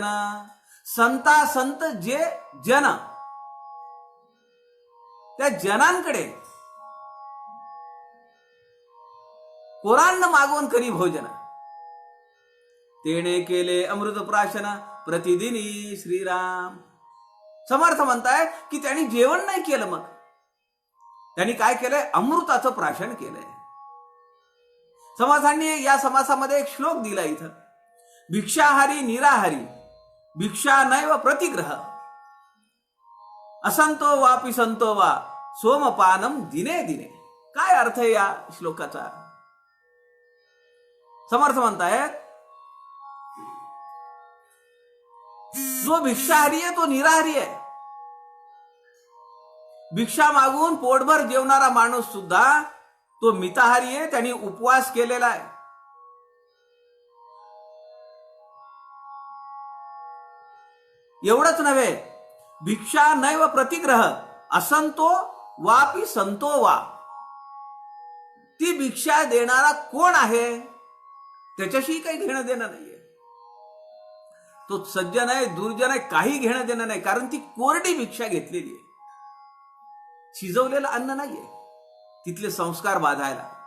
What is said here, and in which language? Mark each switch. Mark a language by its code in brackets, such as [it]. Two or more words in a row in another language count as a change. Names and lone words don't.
[mr] संता संत जे जन, त्या जनांकडे कोरान्न मागवून करी भोजन, तेने केले अमृत प्राशन प्रतिदिनी श्रीराम. समर्थ म्हणताय की त्यांनी जेवण नाही केलं, मग त्यांनी काय केलंय? अमृताचं प्राशन केलंय. समर्थांनी या समासामध्ये एक श्लोक दिला इथं, [sa] भिक्षाहारी निराहारी भिक्षा नैव प्रतिग्रह, असंतो वापि संतो वा सोमपानम दिने दिने. [mr] काय अर्थ आहे या श्लोकाचा? समर्थ म्हणतायत, जो भिक्षाहारी आहे तो निराहारी आहे. भिक्षा मागून पोटभर जेवणारा माणूस सुद्धा तो मिताहारी आहे, त्यांनी उपवास केलेला आहे. एवढंच नव्हे, [sa] भिक्षा नैव प्रतिग्रह असंतो वापि संतो वा. [mr] ती भिक्षा देणारा कोण आहे त्याच्याशी काही घेणं देणं नाहीये. तो सज्जन आहे दुर्जन आहे काही घेणं देणं नाही, कारण ती कोरडी भिक्षा घेतलेली आहे, शिजवलेलं अन्न नाहीये तिथले संस्कार बाधायला.